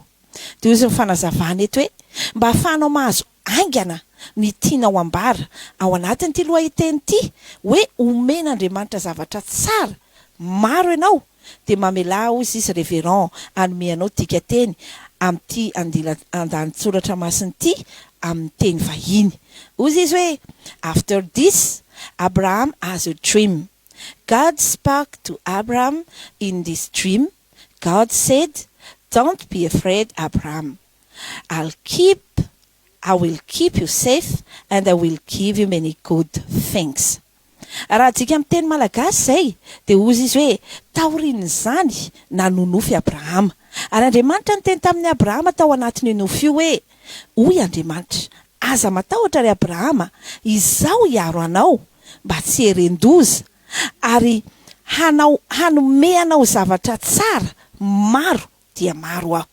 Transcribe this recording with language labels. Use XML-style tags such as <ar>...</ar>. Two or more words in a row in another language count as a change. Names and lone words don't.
<mg>Dia ozy ny fanazavana eto hoe mba hahafahanao mahazo aingana ny tianao ambara ao anatin'ity lohateny ity hoe omen'Andriamanitra zavatra tsara maro ianao, dia mamela ozy izy Révérend anome anao tika teny amin'ity andanin-tsoratra masiny ity amin'ny teny vahiny. Ozy izy hoe</mg> <en>after this Abraham has a dream. God spoke to Abraham in this dream. God said, don't be afraid, Abraham. I will keep you safe and I will give you many good things.</en> <mg>Raha tsika amin'ny teny malagasy zay dia ozy izy hoe taoriany zany nanonofy Abrahama. Ary Andriamanitra ny teny tamin'ny Abrahama tao anatiny nofy io hoe hoy Andriamanitra, aza matahotra ry Abrahama, izao hiaro anao mba tsy herendoza ary hanome anao zavatra tsara maro dia maro aho.</mg>